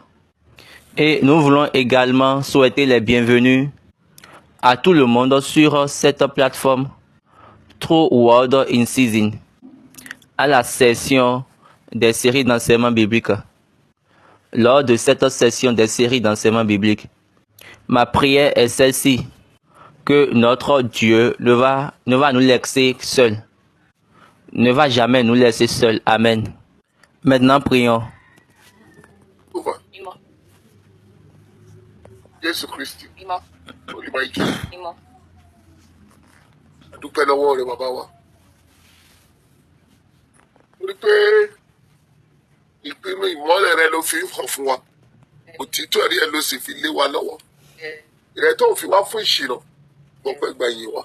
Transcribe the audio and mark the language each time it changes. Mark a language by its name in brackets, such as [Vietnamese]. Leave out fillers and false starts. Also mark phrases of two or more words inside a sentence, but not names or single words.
[French] Et nous voulons également souhaiter les bienvenus à tout le monde sur cette plateforme True Word in Season, à la session des séries d'enseignement biblique. Lors de cette session des séries d'enseignement biblique, ma prière est celle-ci, que notre Dieu ne va nous laisser seuls, ne va jamais nous laisser seuls. Amen. Maintenant, prions. [Yoruba] Jésù Kristi olùmọ̀ ìjọ àdúpẹ́ lọ́wọ́ rẹ bàbá wa torí pé ìpinnu ìmọ́lẹ̀ rẹ ló fi hàn fún wa òtítọ́ ẹ̀rí ẹ ló sì fi lé wa lọ́wọ́ ìrẹ́ tó ń fi wá fún ìṣìnà gbọ́pẹ́ gba ìyìn wa